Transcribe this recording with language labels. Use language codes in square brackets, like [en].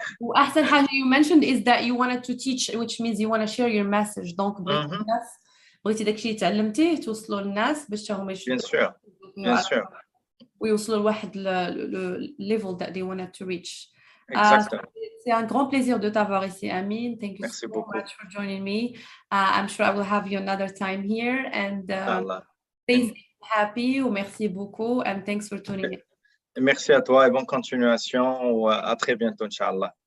[ar] وأحسن حاجة [en] you mentioned is that you wanted to teach, which means you want to share your message. [fr] Donc [ar] بغيتي داكشي اللي تعلمتيه توصلوا للناس باش هم يشوفوا. [fr] Bien sûr. [ar] ويوصلوا لواحد [en] level that they wanted to reach. Exactly. [fr] C'est un grand plaisir de t'avoir ici, Amin. [en] Thank you so much for joining me. I'm sure I will have you another time here, and stay happy. [fr] Merci beaucoup, [en] and thanks for tuning in. [fr] Merci à toi et bonne continuation. À très bientôt, Inch'Allah.